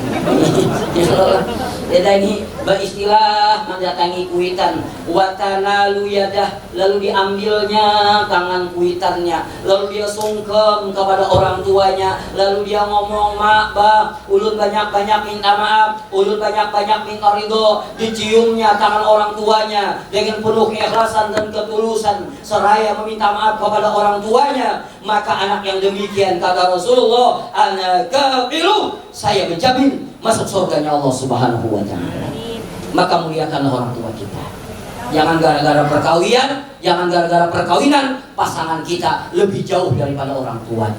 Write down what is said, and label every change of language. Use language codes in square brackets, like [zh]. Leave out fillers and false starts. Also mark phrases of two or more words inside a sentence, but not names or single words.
[id] Beda ini beristilah mendatangi kuitan, [ar] وتناول يده, [id] lalu diambilnya tangan kuitannya, lalu dia sungkem kepada orang tuanya, lalu dia ngomong, mak, bah, ulun banyak-banyak minta maaf, ulun banyak-banyak minta ridho. Diciumnya tangan orang tuanya dengan penuh keikhlasan dan ketulusan, seraya meminta maaf kepada orang tuanya. Maka anak yang demikian, kata Rasulullah, [ar] أنا كفيل, [id] saya menjamin masuk surganya Allah [ar] سبحانه وتعالى. [id] Maka muliakanlah orang tua kita. Jangan gara-gara perkawinan pasangan kita lebih jauh daripada orang tuanya.